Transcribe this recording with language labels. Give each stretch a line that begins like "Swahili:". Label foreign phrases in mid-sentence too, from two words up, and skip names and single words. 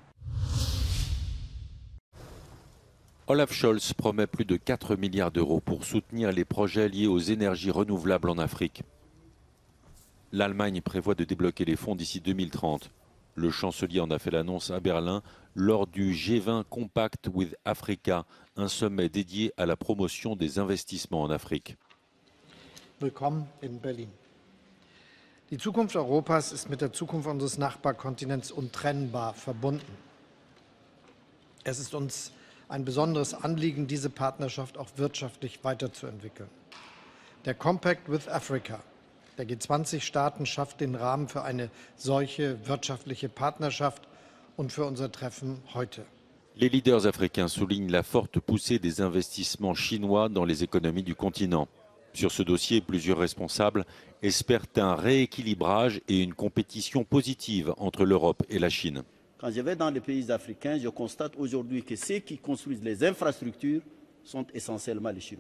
French: Olaf Scholz promet plus de 4 milliards d'euros pour soutenir les projets liés aux énergies renouvelables en Afrique. L'Allemagne prévoit de débloquer les fonds d'ici 2030. Le chancelier en a fait l'annonce à Berlin lors du G20 Compact with Africa, un sommet dédié à la promotion des investissements en Afrique.
German: Willkommen in Berlin. Die Zukunft Europas ist mit der Zukunft unseres Nachbarkontinents untrennbar verbunden. Es ist uns ein besonderes Anliegen, diese Partnerschaft auch wirtschaftlich weiterzuentwickeln. Der Compact with Africa der G20-Staaten schafft den Rahmen für eine solche wirtschaftliche Partnerschaft und für unser Treffen heute.
French: Les leaders africains soulignent la forte poussée des investissements chinois dans les économies du continent. Sur ce dossier, plusieurs responsables espèrent un rééquilibrage et une compétition positive entre l'Europe et la Chine. Quand je vais dans les pays africains, je constate aujourd'hui que ceux qui construisent les infrastructures sont essentiellement les Chinois.